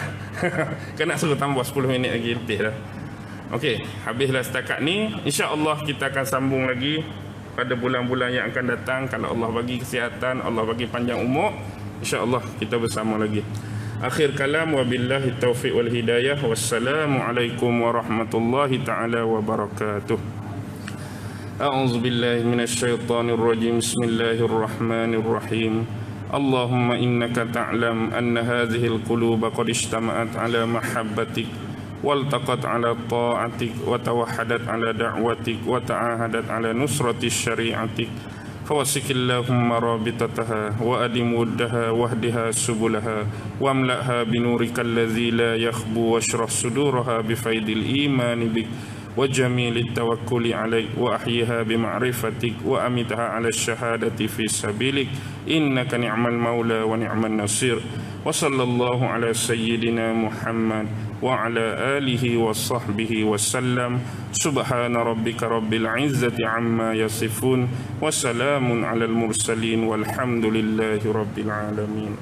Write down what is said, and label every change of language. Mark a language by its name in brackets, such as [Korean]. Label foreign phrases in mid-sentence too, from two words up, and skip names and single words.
[Malay] Kena suruh tambah 10 minit lagi lebih dah. Okey, habislah setakat ni. Insya-Allah kita akan sambung lagi pada bulan-bulan yang akan datang kalau Allah bagi kesihatan, Allah bagi panjang umur. Insya-Allah kita bersama lagi. Akhir kalam, [Arabic] وبالله التوفيق والهداية. والسلام عليكم ورحمة الله تعالى وبركاته. أعوذ بالله من الشيطان الرجيم. بسم الله الرحمن الرحيم. اللهم إنك تعلم أن هذه القلوب قد اجتمعت على محبتك والتقت على طاعتك وتوحدت على دعوتك وتعاهدت على نصرة شريعتك. فوسك اللهم رابطتها وأدم ودها واهدها سبلها واملأها بنورك الذي لا يخبو واشرح صدورها بفيض الإيمان بك وجميل التوكل عليك وأحيها بمعرفتك وأمتها على الشهادة في سبيلك إنك نعم المولى ونعم النصير وصلى الله على سيدنا محمد وعلى آله وصحبه وسلم سبحان ربك رب العزة عما يصفون وسلام على المرسلين والحمد لله رب العالمين.